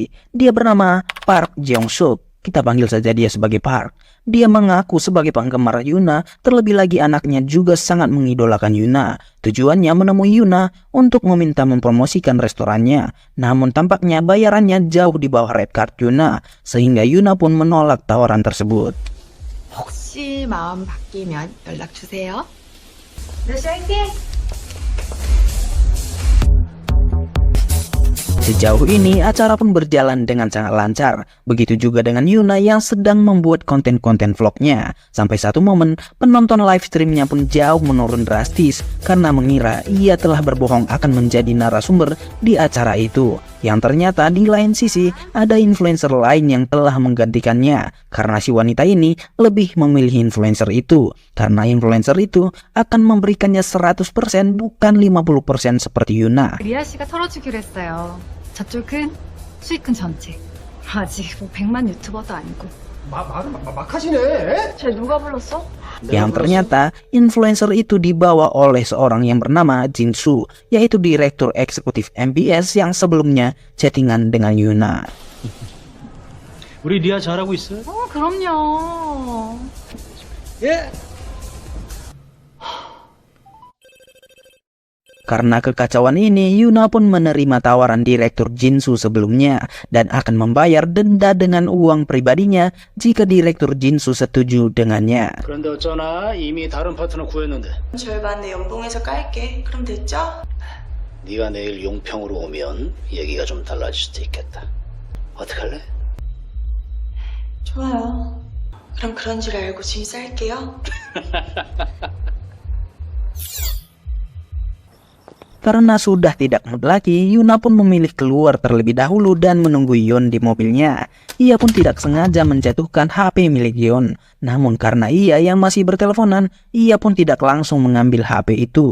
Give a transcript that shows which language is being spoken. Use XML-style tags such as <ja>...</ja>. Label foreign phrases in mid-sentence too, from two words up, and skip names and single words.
<id>Dia bernama Park Jeong-suk. Kita panggil saja dia sebagai Park. Dia mengaku sebagai penggemar Yuna, terlebih lagi anaknya juga sangat mengidolakan Yuna. Tujuannya menemui Yuna untuk meminta mempromosikan restorannya. Namun tampaknya bayarannya jauh di bawah</id> <en>red card</en> <id>Yuna, sehingga Yuna pun menolak tawaran tersebut.</id> <ko>혹시 마음 바뀌면 연락 주세요.</ko> <id>Sejauh ini acara pun berjalan dengan sangat lancar. Begitu juga dengan Yuna yang sedang membuat konten-konten vlognya. Sampai satu momen penonton</id> <en>live streamnya</en> <id>pun jauh menurun drastis karena mengira ia telah berbohong akan menjadi narasumber di acara itu. Yang ternyata di lain sisi ada influencer lain yang telah menggantikannya, karena si wanita ini lebih memilih influencer itu, karena influencer itu akan memberikannya 100% bukan 50% seperti Yuna.</id> <ko>리아 씨가 털어주기로 했어요. 저쪽은 수익은 전체. 아직 뭐 100만 유튜버도 아니고. 막 하시네. 쟤 누가 불렀어?</ko> <id>Yang ternyata influencer itu dibawa oleh seorang yang bernama Jinsu, yaitu direktur eksekutif MBS yang sebelumnya chattingan dengan Yuna.</id> <ko>우리 리아 잘하고 있어요? 그럼요. 예.</ko> <id>Karena kekacauan ini, Yuna pun menerima tawaran direktur Jinsu sebelumnya dan akan membayar denda dengan uang pribadinya jika direktur Jinsu setuju dengannya.</id> <ko>그런데 어쩌나 이미 다른 파트너 구했는데. 절반 내 연봉에서 깔게. 그럼 됐죠? 네가 내일 용평으로 오면 얘기가 좀 달라질 수도 있겠다. 어떡할래? 좋아요. 그럼 그런 줄 알고 짐 쌀게요.</ko> <id>Karena sudah tidak mood lagi, Yuna pun memilih keluar terlebih dahulu dan menunggu Yeon di mobilnya. Ia pun tidak sengaja menjatuhkan HP milik Yeon. Namun karena ia yang masih berteleponan, ia pun tidak langsung mengambil HP itu.</id>